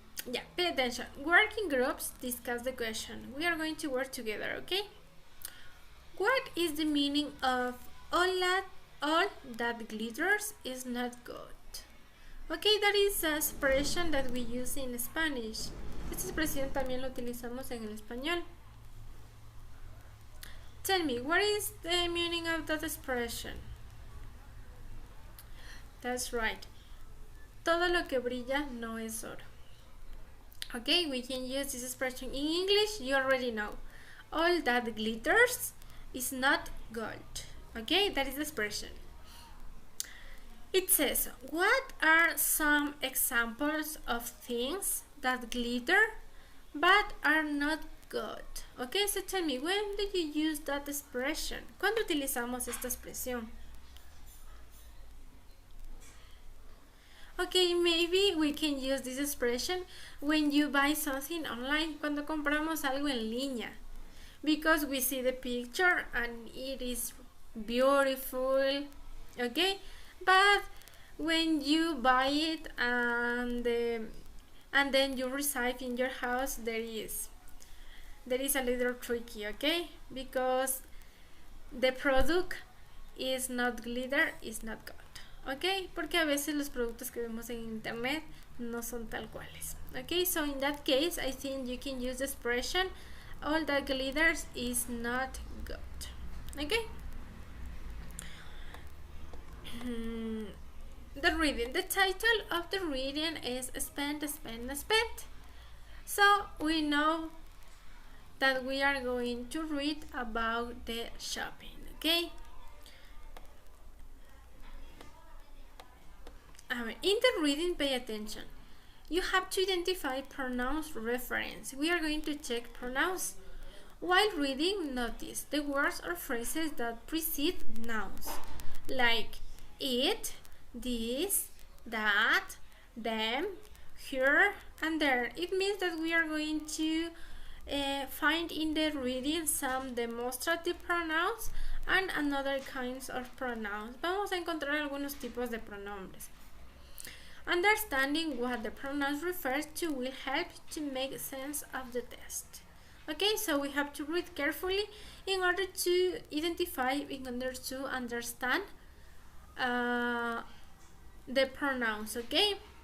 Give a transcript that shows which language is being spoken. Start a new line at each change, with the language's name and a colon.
English: Yeah, pay attention. Working groups discuss the question. We are going to work together, okay? What is the meaning of all that glitters is not good? Okay, that is an expression that we use in Spanish.
Spanish: Esta expresión también la utilizamos en el español.
English: Tell me, what is the meaning of that expression? That's right.
Spanish: Todo lo que brilla no es oro.
English: Okay, we can use this expression in English. You already know. All that glitters is not gold. Okay, that is the expression. It says, what are some examples of things that glitter but are not good? Okay, so tell me, when do you use that expression?
Spanish: ¿Cuándo utilizamos esta expresión?
English: Okay, maybe we can use this expression when you buy something online,
Spanish: cuando compramos algo en línea,
English: because we see the picture and it is beautiful, okay? But when you buy it and then you receive in your house, there is a little tricky, okay? Because the product is not glitter, is not gold.
Spanish: Okay, porque a veces los productos que vemos en internet no son tal cuales.
English: Okay, so in that case, I think you can use the expression all that glitters is not good. Okay. The reading. The title of the reading is Spend, Spend, Spend. So we know that we are going to read about the shopping. Okay. in the reading, pay attention. You have to identify pronouns reference. We are going to check pronouns. While reading, notice the words or phrases that precede nouns, like it, this, that, them, here, and there. It means that we are going to find in the reading some demonstrative pronouns and another kinds of pronouns.
Spanish: Vamos a encontrar algunos tipos de pronombres.
English: Understanding what the pronouns refers to will help to make sense of the test. Okay, so we have to read carefully in order to identify, in order to understand the pronouns, okay?